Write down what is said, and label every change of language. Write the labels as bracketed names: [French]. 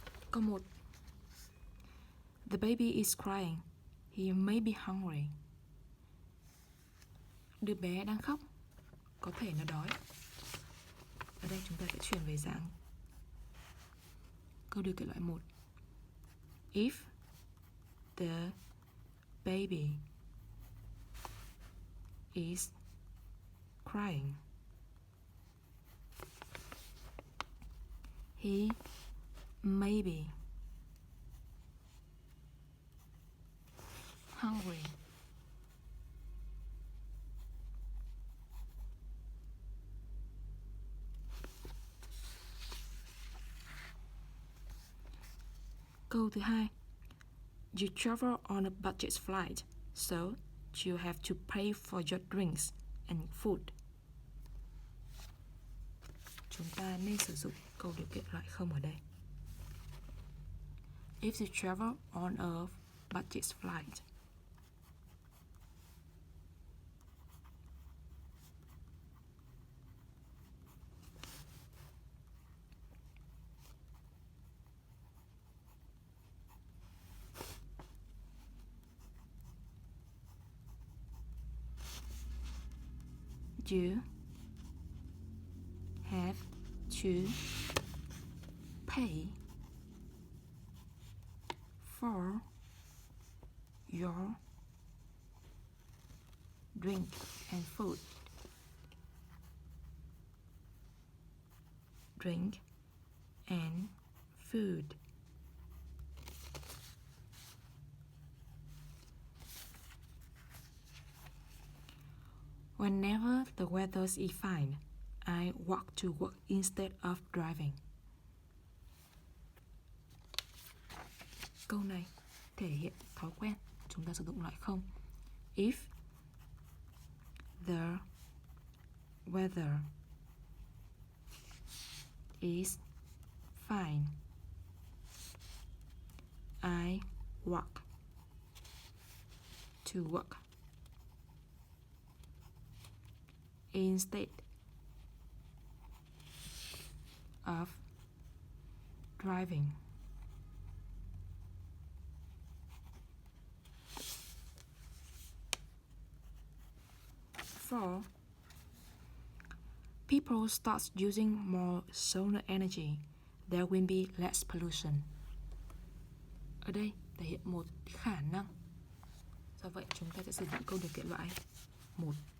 [Vietnamese] Câu 1. [English] The baby is crying. He may be hungry. [Vietnamese] Đứa bé đang khóc, có thể nó đói. Ở đây chúng ta sẽ chuyển về dạng câu điều kiện loại 1. [English] If the baby is crying, he may be hungry. [Vietnamese] Câu thứ 2. [English] You travel on a budget flight, so you have to pay for your drinks and food [Vietnamese] chúng ta nên sử dụng câu điều kiện loại không ở đây. [English] If you travel on a budget flight, you have to pay for your drink and food. Drink and food. Whenever the weather is fine, I walk to work instead of driving. [Vietnamese] Câu này thể hiện thói quen, chúng ta sử dụng loại không. [English] If the weather is fine, I walk to work instead of driving. For people start using more solar energy, there will be less pollution. [Vietnamese] Ở đây thể hiện một khả năng. Do vậy chúng ta sẽ sử dụng câu điều kiện loại 1.